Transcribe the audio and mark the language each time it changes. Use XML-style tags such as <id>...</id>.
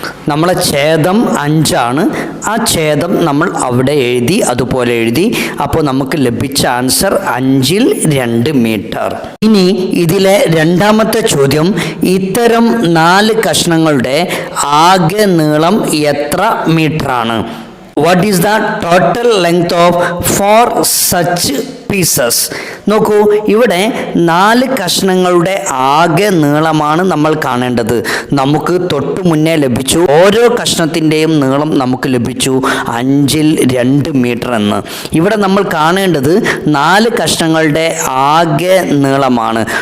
<ml>നമ്മളെ ഛേദം 5 ആണ്. ആ ഛേദം നമ്മൾ അവിടെ എഴുതി, അതുപോലെ എഴുതി. അപ്പോൾ നമുക്ക് ലഭിച്ച ആൻസർ 5ൽ 2 മീറ്റർ. ഇനി ഇതിലെ രണ്ടാമത്തെ ചോദ്യം, ഇത്തരം 4 കഷ്ണങ്ങളുടെ ആകെ നീളം എത്ര മീറ്ററാണ്?</ml> <en>What is the total length of 4 such pieces?</en> <ml>നോക്കൂ, ഇവിടെ 4 കഷ്ണങ്ങളുടെ ആകെ നീളമാണ് നമ്മൾ കാണേണ്ടത്. നമുക്ക് തൊട്ടു മുന്നേ ലഭിച്ചു, ഓരോ കഷ്ണത്തിൻ്റെയും നീളം നമുക്ക് ലഭിച്ചു 5ൽ 2 മീറ്റർ എന്ന്. ഇവിടെ നമ്മൾ കാണേണ്ടത് 4 കഷ്ണങ്ങളുടെ ആകെ നീളമാണ്.</ml>